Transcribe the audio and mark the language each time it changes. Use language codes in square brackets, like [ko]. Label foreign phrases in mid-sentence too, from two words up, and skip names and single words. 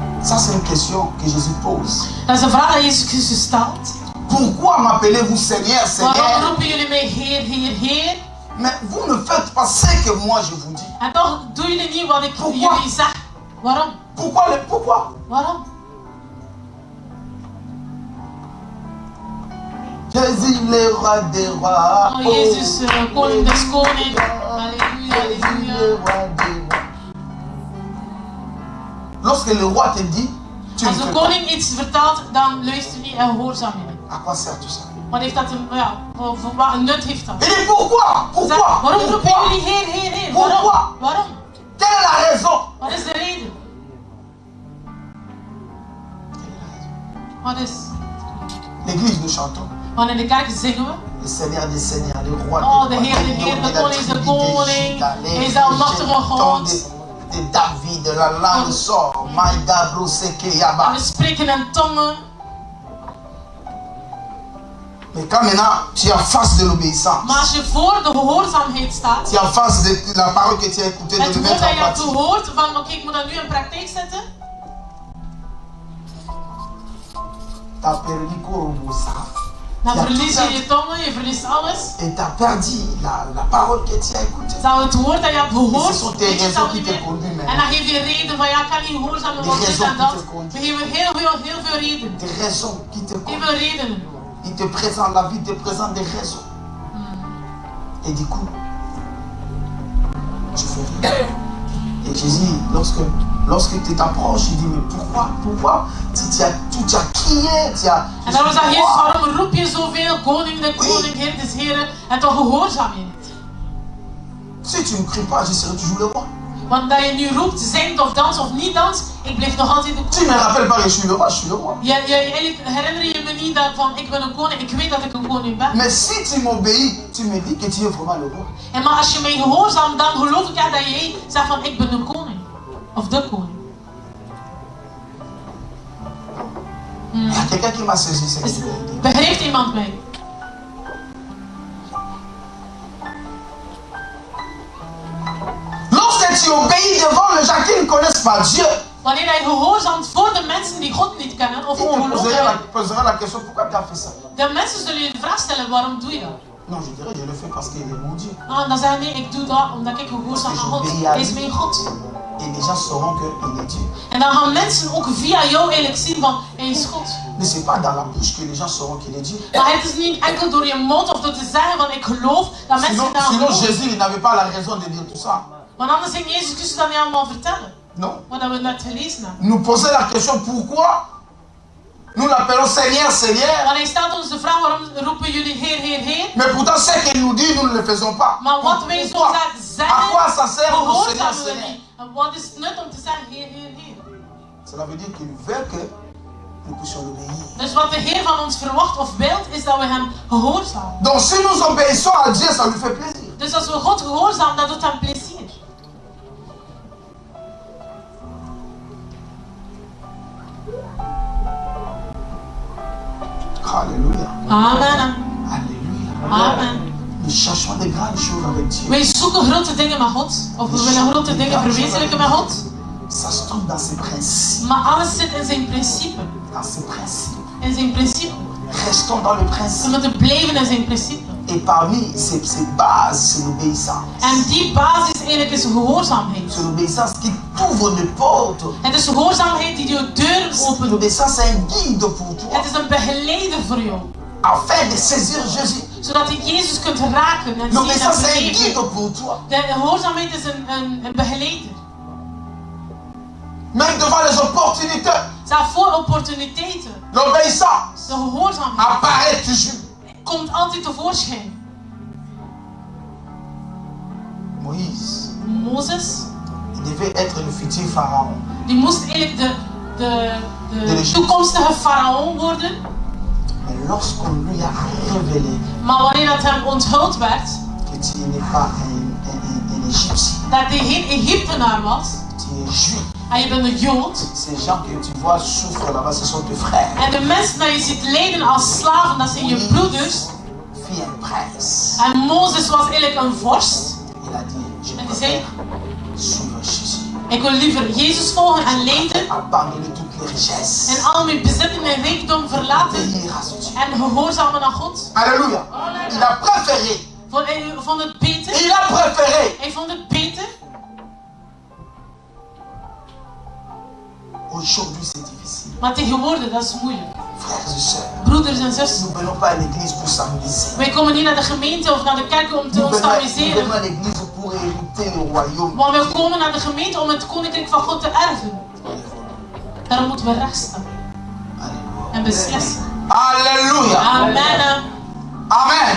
[fr] Ça, c'est une question que Jésus pose. [nl] Dat is een vraag dat Jezus Christus stelt. [fr] Pourquoi m'appelez-vous Seigneur, [nl] Waarom [fr] Seigneur? [nl] roepen jullie mij Heer, Heer, Heer? [fr] Mais vous ne faites pas ce que moi je vous dis. [nl] En toch doen jullie niet wat ik [fr] Pourquoi? [nl] jullie zeg. Waarom? [fr] Pourquoi? [nl] Waarom? [fr] Jésus, le roi des rois. [nl] Oh, Jezus, koning des koning. Halleluja, halleluja. [fr] Le roi des rois. Lorsque le roi te dit, tu [nl] Als [fr] ne [nl] de [fr] fais pas. [nl] koning iets vertelt, dan luister je niet en gehoorzaam je niet. [fr] À quoi sert tout ça? [nl] Wat heeft dat voor wat een nut heeft dat? [fr] Il dit pourquoi? [nl] Zeg, waarom roepen [fr] Pourquoi? [nl] jullie Heer, Heer, Heer? [fr] Pourquoi? [nl] Waarom? Waarom? [fr] Quelle est la raison? [nl] Wat is de reden? Wat is? [fr] L'église, nous chantons. [nl] Want in de kerk zingen we. [fr] Le Seigneur des Seigneurs, le roi [nl] Oh, [fr] des [nl] de [fr] rois. [nl] Heer, de koning is de koning. Hij is de almachtige almachtige God. [fr] De David, de la langue sort. Maïda, Broseke, [nl] En Yaba. we spreken in tongen. [fr] Mais quand maintenant tu es en face de l'obéissance, [nl] Maar als je voor de gehoorzaamheid staat, [fr] tu es en face de la parole que tu as écoutée, [nl] de het [fr] le [nl] woord [fr] mettre [nl] dat [fr] en [nl] je hebt [fr] pratique. [nl] gehoord, van oké, ik moet dat nu in praktijk zetten, [fr] Tu as perdu Korobosa. [nl] dan [fr] Tu as [nl] verlies [fr] tout [nl] je je tongen, je verliest alles. [fr] et tu as perdu la parole que tu as écoutée. [nl] Zou het woord dat je hebt gehoord, [fr] Et ce sont tes [nl] weet je het [fr] raisons [nl] dan [fr] qui [nl] niet [fr] te [nl] meer. [fr] conduisent [nl] En [fr] maintenant. [nl] dan geef je reden van ja, ik kan niet gehoorzaam zijn, want dit en dat. We geven heel veel redenen. [fr] Des raisons qui te [nl] Heel [fr] conduisent. [nl] veel redenen. [fr] Il te présente la vie, te présente des raisons. Et du coup, tu fais rien. Et Jésus, lorsque tu t'approches, il dit, mais pourquoi tu as crié, [nl] En daarom zegt Jezus, waarom roep je zoveel, koning de koning, Heer des heren, en toch gehoorzaam je niet? [fr] Si tu ne cries pas, je serai toujours le roi. [nl] Want dat je nu roept, zingt of dans of niet dans, ik blijf nog altijd de [fr] Tu ne me [nl] koning. [fr] rappelles pas que je suis le roi, je suis le roi. [nl] Eigenlijk herinner je me niet dat van ik ben een koning, ik weet dat ik een koning ben. [fr] Mais si tu m'obéis, tu me dis que tu es vraiment le roi. [nl] En maar als je mij gehoorzaamt, dan geloof ik dat jij zegt van ik ben de koning. Of de koning. [fr] Il y a quelqu'un qui m'a saisi cette [nl] Dus [fr] idée. [nl] begrijpt iemand mij? [fr] Lorsque tu obéis devant les gens qui ne connaissent pas Dieu, [nl] Wanneer hij gehoorzaamt voor de mensen die God niet kennen of [fr] ils te [nl] ongelovigen. [fr] poseraient la question, pourquoi tu as fait ça? [nl] De mensen zullen je de vraag stellen, waarom doe je dat? [fr] Non, je dirais, je le fais parce qu'il est mon Dieu. [nl] Ah, dan zeggen nee, ik doe dat omdat ik gehoorzaam aan God. Hij is mijn God. [fr] Et les gens sauront qu'il est Dieu. [nl] En dan gaan mensen ook via jou eigenlijk zien van, hij is God. [fr] Mais ce n'est pas dans la bouche que les gens sauront qu'il est Dieu. [nl] Maar het is niet enkel door je mond of door te zeggen van ik geloof dat mensen [fr] Sinon, [nl] dat [fr] sinon [nl] geloven. [fr] Jésus il n'avait pas la raison de dire tout ça. [nl] Want anders ging Jezus Christus dat niet allemaal vertellen. [fr] Non. [nl] Wat we net gelezen hebben. [fr] Nous poser la question pourquoi nous l'appelons Seigneur, Seigneur. [nl] Want hij stelt ons de vraag waarom roepen jullie Heer, Heer, Heer. [fr] Mais pourtant, ce qu'il nous dit, nous ne le faisons pas. [nl] Maar wat wij zo [fr] Pourquoi? [nl] zeggen, [fr] À quoi ça sert le Seigneur, [nl] gehoorzamen we [fr] Seigneur? [nl] niet. En wat is het nut om te zeggen Heer, Heer, Heer? [fr] Cela veut dire qu'il veut que nous puissions l'obéir. [nl] Dus wat de Heer van ons verwacht of wilt, is dat we hem gehoorzamen. [fr] Donc si nous obéissons à Dieu, ça lui fait plaisir. [nl] Dus als we God gehoorzamen, dat doet hem plezier. [fr] Alléluia. Amen. Alléluia. Amen. Nous cherchons des grandes choses avec Dieu. [nl] Wij zoeken grote dingen met God. Of we willen grote dingen verwezenlijken met God. [fr] Ça se trouve dans ses principes. [nl] Maar alles zit in zijn principe. [fr] Dans ses principes. [nl] In zijn principe. [fr] Restons dans le [nl] We [fr] principe. [nl] moeten blijven in zijn principe. [fr] Et parmi ces bases, c'est l'obéissance. [nl] En die basis eigenlijk is gehoorzaamheid. [fr] C'est l'obéissance qui t'ouvre des portes. [nl] Het is gehoorzaamheid die je deuren opent. [fr] L'obéissance est un guide pour toi. [nl] Het is een begeleider voor jou. [fr] Afin de saisir Jésus. [nl] Zodat je Jezus kunt raken en zien en [fr] L'obéissance est un [nl] beleven. [fr] guide pour toi. [nl] De gehoorzaamheid is een begeleider. [fr] Même devant les opportunités. [nl] Staat voor opportuniteiten. [fr] L'obéissance [nl] De gehoorzaamheid [fr] apparaît toujours. [nl] komt altijd tevoorschijn. [fr] Moïse, [nl] Mozes, [fr] il devait être le futur pharaon. [nl] die moest eigenlijk de toekomstige farao worden. [fr] Mais lorsqu'on lui a révélé [nl] Maar wanneer dat hem onthuld werd, [fr] que tu n'es pas un Égyptien, [nl] dat hij geen Egyptenaar was, [fr] tu es juif. [nl] en je bent een Jood, [fr] Ces gens que tu vois souffrent là-bas, ce sont tes frères. [nl] en de mensen die je ziet lijden als slaven, dat zijn je broeders. [fr] Fille un prince. [nl] En Mozes was eigenlijk een vorst. [fr] Il a dit, je [nl] En die zei, [fr] préfère suivre Jésus. [nl] ik wil liever Jezus volgen en lijden, [fr] Abandonner toutes richesses. [nl] En al mijn bezitting en rijkdom verlaten. [fr] Obéir à ce Dieu. [nl] En gehoorzamen aan God. [fr] Alléluia. Il a préféré. [nl] Hij vond het beter. [fr] Il a préféré. [nl] Hij vond het beter. [fr] Aujourd'hui, c'est difficile. [nl] Maar tegenwoordig, dat is moeilijk. [fr] Frères et sœurs, [nl] Broeders en zussen. [fr] nous ne venons pas à l'église pour s'amuser. [nl] Wij komen niet naar de gemeente of naar de kerk om [fr] Nous [nl] ons te [fr] venons [nl] amuseren. [fr] à l'église pour hériter le royaume. [nl] Maar we komen naar de gemeente om het koninkrijk van God te erven. Daarom moeten we recht staan. [fr] Alléluia. [nl] En beslissen. [fr] Alléluia. Amen. Amen.